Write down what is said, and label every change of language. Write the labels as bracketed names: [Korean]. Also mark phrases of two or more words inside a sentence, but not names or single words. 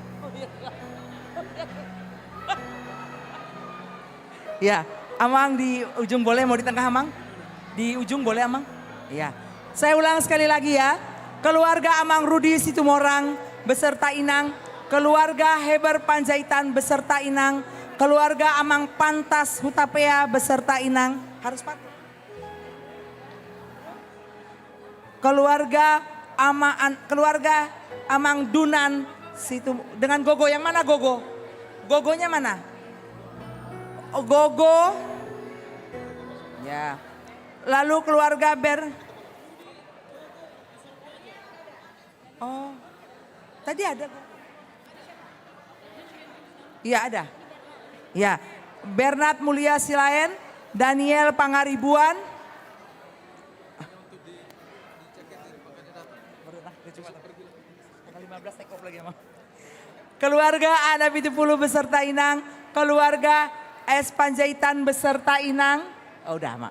[Indonesian] Ya, Amang di ujung boleh, mau di tengah Amang? Di ujung boleh Amang? Iya. Saya ulang sekali lagi ya. Keluarga Amang Rudi Situmorang beserta Inang. Keluarga Heber Panjaitan beserta Inang. Keluarga Amang Pantas Hutapea beserta Inang. Harus Pak. Keluarga Amang Dunan situ dengan Gogo, yang mana Gogo? Gogonya mana? Oh, Gogo. Ya. Lalu keluarga Oh. Tadi ada. Iya ada. Ya. Bernard Mulia Silaen, Daniel Pangaribuan. Keluarga Ana Pitupulu beserta Inang. Keluarga S Panjaitan beserta Inang. Oh udah Mak.